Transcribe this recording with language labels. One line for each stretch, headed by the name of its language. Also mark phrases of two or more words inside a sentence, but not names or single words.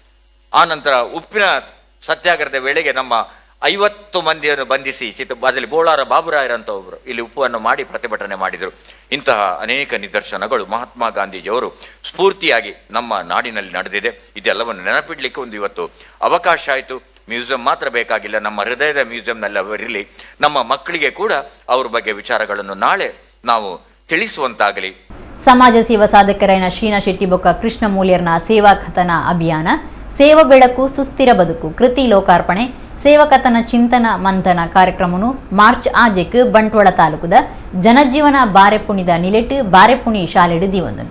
Kannada: ಆ ನಂತರ ಉಪ್ಪಿನ ಸತ್ಯಾಗ್ರಹದ ವೇಳೆಗೆ ನಮ್ಮ 50 ಮಂದಿಯನ್ನು ಬಂಧಿಸಿ ಅದರಲ್ಲಿ ಬೋಳಾರ ಬಾಬುರಾಯರಂತ ಒಬ್ಬರು ಇಲ್ಲಿ ಉಪ್ಪನ್ನು ಮಾಡಿ ಪ್ರತಿಭಟನೆ ಮಾಡಿದರು. ಇಂತಹ ಅನೇಕ ನಿದರ್ಶನಗಳು ಮಹಾತ್ಮ ಗಾಂಧೀಜಿಯವರು ಸ್ಫೂರ್ತಿಯಾಗಿ ನಮ್ಮ ನಾಡಿನಲ್ಲಿ ನಡೆದಿದೆ. ಇದೆಲ್ಲವನ್ನು ನೆನಪಿಡ್ಲಿಕ್ಕೆ ಒಂದು ಇವತ್ತು ಅವಕಾಶ ಆಯಿತು. ಮ್ಯೂಸಿಯಂ ಮಾತ್ರ ಬೇಕಾಗಿಲ್ಲ, ನಮ್ಮ ಹೃದಯದ ಮ್ಯೂಸಿಯಂನಲ್ಲಿ ಅವರಿರಲಿ. ನಮ್ಮ ಮಕ್ಕಳಿಗೆ ಕೂಡ ಅವ್ರ ಬಗ್ಗೆ ವಿಚಾರಗಳನ್ನು ನಾಳೆ ನಾವು ತಿಳಿಸುವಂತಾಗಲಿ.
Tulu: ಸಮಾಜ ಸೇವಾ ಸಾಧಕರಾದ ಶೀನಾ ಶೆಟ್ಟಿ ಬೊಕ್ಕ ಕೃಷ್ಣ ಮೂಲ್ಯರ್ನ ಸೇವಾ ಕಥನ ಅಭಿಯಾನ, ಸೇವಾ ಬೆಳಕು ಸುಸ್ಥಿರ ಬದುಕು ಕೃತಿ ಲೋಕಾರ್ಪಣೆ, ಸೇವಕತನ ಚಿಂತನ ಮಂಥನ ಕಾರ್ಯಕ್ರಮನು ಮಾರ್ಚ್ 5 ಬಂಟ್ವಾಳ ತಾಲೂಕುದ ಜನಜೀವನ ಬಾರೆಪುಣಿದ ನಿಲೆಟ್ ಬಾರೆಪುಣಿ ಶಾಲೆಡ್ ದಿವಂದುಂಡು.